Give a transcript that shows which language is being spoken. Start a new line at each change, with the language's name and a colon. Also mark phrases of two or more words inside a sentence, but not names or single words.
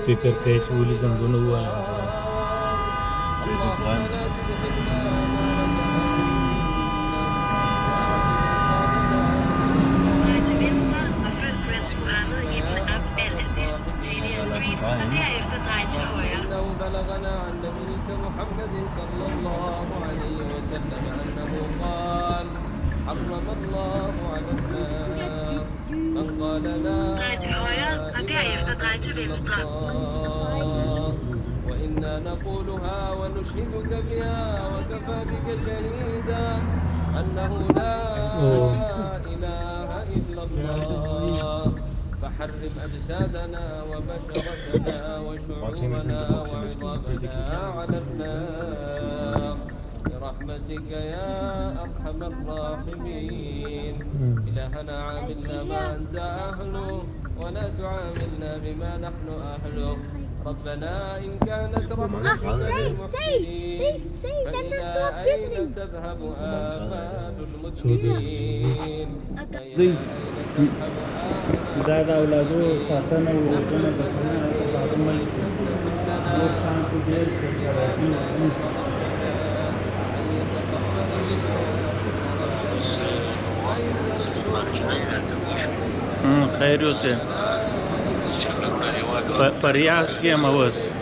Arabic: فكر كيف ولي زنبون هو اللهم لا تدخلنا
Danish: Drej til venstre og følg Prince Mohammed ibn Abd al-Aziz, Talia Street, og derefter drej til højre.
Arabic: إنه بلغنا عن نبيك محمد صلى الله عليه وسلم أنه قال حرم الله على النار من قال لا
Danish: Drej til højre og derefter drej til venstre.
Arabic: الله وإنا نقولها ونشهدك بها وكفى بك شهيدا أنه لا إله إلا الله فحرم أجسادنا وبشرتنا وشعورنا وعظامنا على النار برحمتك يا أرحم الراحمين إلهنا عاملنا ما أنت أهله ولا تعاملنا بما نحن أهله ربنا إن كانت رحمتك للمحسنين فإلى أين تذهب آمال المدمنين
Pashto: دا د اولادو ساتنه او روزنه د هغه ملک نور شان کې ډېر خیر اوسه په ریاض کې هم اوس